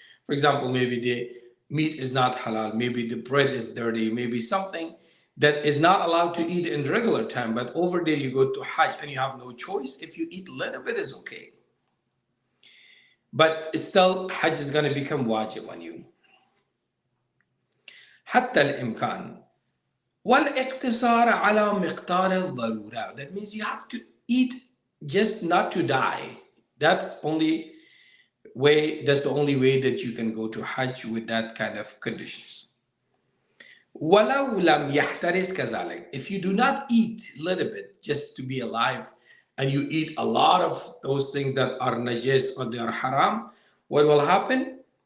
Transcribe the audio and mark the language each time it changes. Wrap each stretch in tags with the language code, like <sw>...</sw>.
<en>For example, maybe the meat is not halal, maybe the bread is dirty, maybe something that is not allowed to eat in regular time. But over there, you go to Hajj and you have no choice. If you eat a little bit, is okay. But still, Hajj is going to become wajib on you.</en> <ar>حتى الإمكان والاقتصار على مقدار الضرورة.</ar> <en>That means you have to eat just not to die. That's the only way that you can go to Hajj with that kind of conditions.</en> <ar>ولو لم يحترس كذلك.</ar> <en>If you do not eat a little bit just to be alive, and you eat a lot of those things that are najis or they are haram, what will happen?</en>